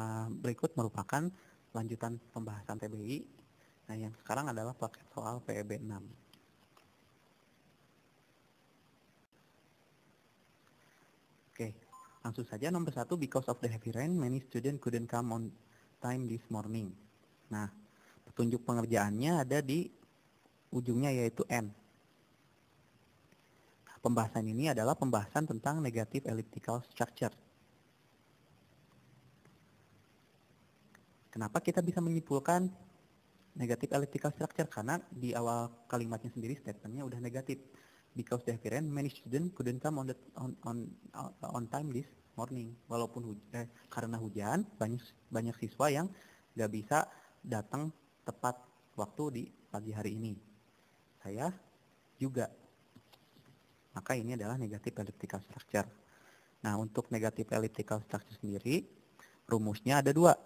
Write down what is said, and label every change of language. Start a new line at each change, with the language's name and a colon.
Indonesian: Berikut merupakan lanjutan pembahasan TBI. Nah, yang sekarang adalah paket soal PEB 6. Oke, langsung saja nomor 1,
English: because of the heavy rain, many students couldn't come on time this morning.
Indonesian: Nah, petunjuk pengerjaannya ada di ujungnya yaitu N. Pembahasan ini adalah pembahasan tentang negative elliptical structure. Kenapa kita bisa menyimpulkan negative elliptical structure? Karena di awal kalimatnya sendiri statementnya udah negatif.
English: Because the heavy rain, many students couldn't come on time this morning.
Indonesian: Walaupun karena hujan, banyak siswa yang nggak bisa datang tepat waktu di pagi hari ini. Saya juga. Maka ini adalah negative elliptical structure. Nah, untuk negative elliptical structure sendiri, rumusnya ada dua.